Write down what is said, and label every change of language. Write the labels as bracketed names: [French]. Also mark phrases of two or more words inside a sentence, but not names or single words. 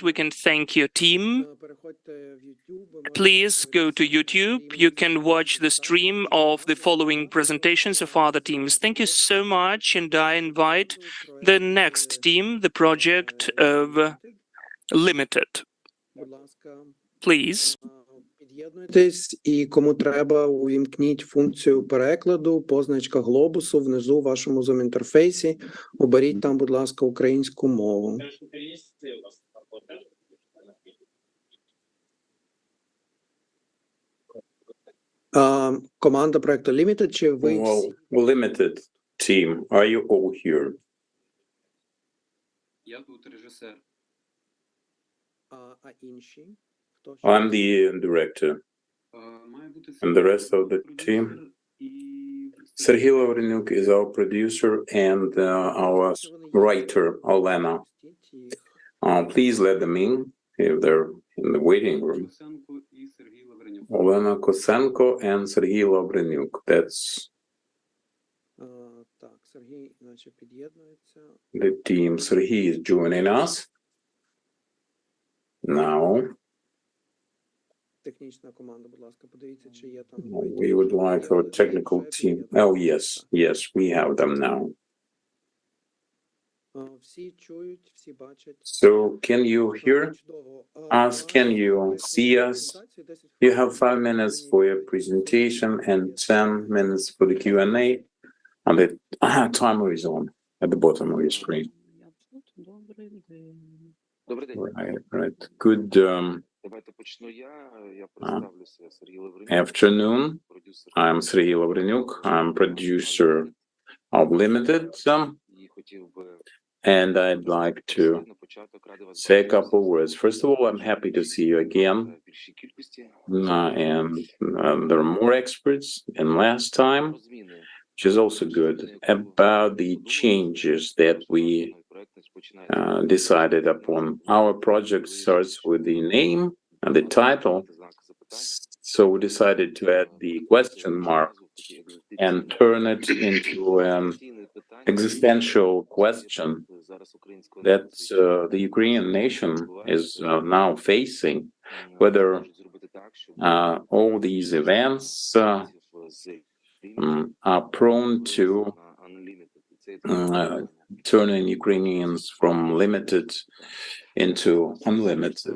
[English] We can thank your team. Please go to YouTube. You can watch the stream of the following presentations of other teams. Thank you so much. And I invite the next team, the project of Limited. Please. [Ukrainian] Під'єднуйтесь, і кому треба, увімкніть функцію перекладу, позначка глобусу внизу в вашому Zoom-інтерфейсі. Оберіть там, будь ласка, українську мову. Команда проекту Limited, чи ви всі? [English] Limited team, are you all here? [Ukrainian] Я тут режисер. А інші? Хто ще? [English] I'm the director. And the rest of the team? Sergey Lavrenyuk is our producer and our writer, Olena. Please let them in if they're in the waiting room. Olena Kosenko and Sergey Lavrenyuk. That's [Ukrainian] Так, Сергій, наче під'єднується. [English] the team. Sergey is joining us now. [Ukrainian] Технічна команда, будь ласка, подивіться, чи є там. [English] We would like our technical team. Oh, yes, we have them now. [Ukrainian] Всі чують, всі бачать. [English] So, can you hear [Ukrainian] Чудово. [English] us? Can you see us? You have 5 minutes for your presentation and 10 minutes for the Q&A. And the timer is on at the bottom of your screen. [Ukrainian] Добрий день. [English] Right. Good [Ukrainian] Давайте почну я. Я представлюся. Сергій Лавренюк. [English] afternoon. [Ukrainian] Продюсер. [English] I'm Sergey Lavrenyuk. I'm producer of Limited. [Ukrainian] І хотів би [English] And I'd like to [Ukrainian] на початок радий вас [English] say a [Ukrainian] бачити [English] couple words. First of all, I'm happy to see you again. [Ukrainian] в більшій кількості. [English] And there are more experts than last time, [Ukrainian] Про зміни. [English] which is also good, about the changes that we [Ukrainian] Проект починається [English] decided upon. Our project starts with the name and the title, [Ukrainian] знак запитань. [English] so we decided to add the question mark and turn it into an existential question that the Ukrainian nation is now facing, whether all these events are prone to turning Ukrainians from limited into unlimited.